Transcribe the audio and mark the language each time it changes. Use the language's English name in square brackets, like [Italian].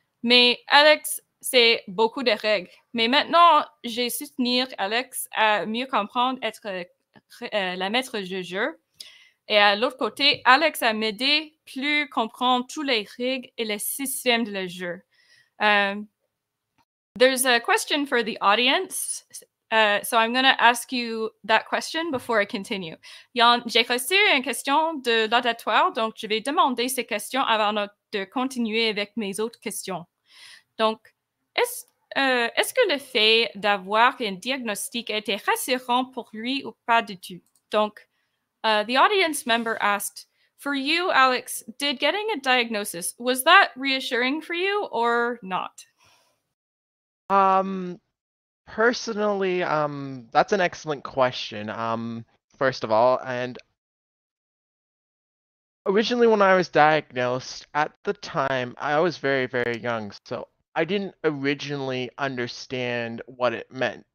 [French] Mais Alex, c'est beaucoup de règles. Mais maintenant, j'ai soutenir Alex à mieux comprendre être la maître de jeu. Et à l'autre côté, Alex a m'aidé plus comprendre tous les règles et les systèmes de le jeu. [English] There's a question for the audience. So I'm going to ask you that question before I continue. [French] J'ai reçu une question de l'auditoire, donc je vais demander ces questions avant de continuer avec mes autres questions. Donc, est-ce que le fait d'avoir un diagnostic était rassurant pour lui ou pas du tout? [English] Donc, the audience member asked, for you, Alex, did getting a diagnosis, was that reassuring for you or not? Personally, that's an excellent question. First of all, and originally when I was diagnosed, at the time, I was very, very young, so I didn't originally understand what it meant.